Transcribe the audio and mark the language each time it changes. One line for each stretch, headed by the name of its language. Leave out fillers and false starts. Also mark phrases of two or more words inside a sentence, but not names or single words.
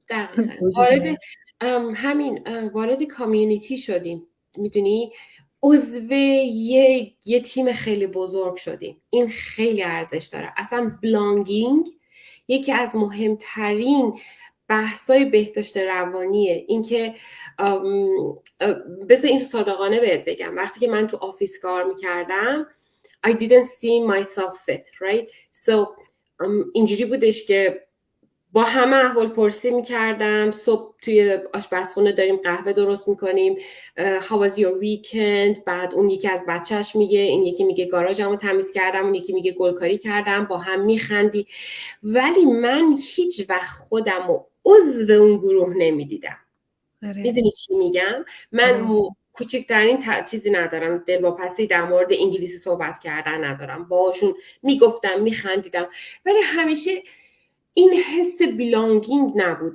Persian: وارد کامیونیتی شدیم، میدونی، عضو یه تیم خیلی بزرگ شدیم. این خیلی ارزش داره. اصلا بلانگینگ یکی از مهمترین بحثای بهداشت روانیه. این که بذار این رو صادقانه بهت بگم، وقتی که من تو آفیس کار میکردم
English: I didn't see myself fit, right?
Persian: So اینجوری بودش که با همه احوال پرسی میکردم. صبح توی آشپزخونه داریم قهوه درست میکنیم،
English: how was your weekend؟
Persian: بعد اون یکی از بچهش میگه، این یکی میگه گاراژمو تمیز کردم، اون یکی میگه گلکاری کردم، با هم میخندی. ولی من هیچ وقت خودمو عضو اون گروه نمیدیدم. میدونی چی میگم؟ من کوچکترین چیزی ندارم، دلواپسی در مورد انگلیسی صحبت کردن ندارم، باهاشون میگفتم، میخندیدم، ولی همیشه این حس بیلانگینگ نبود.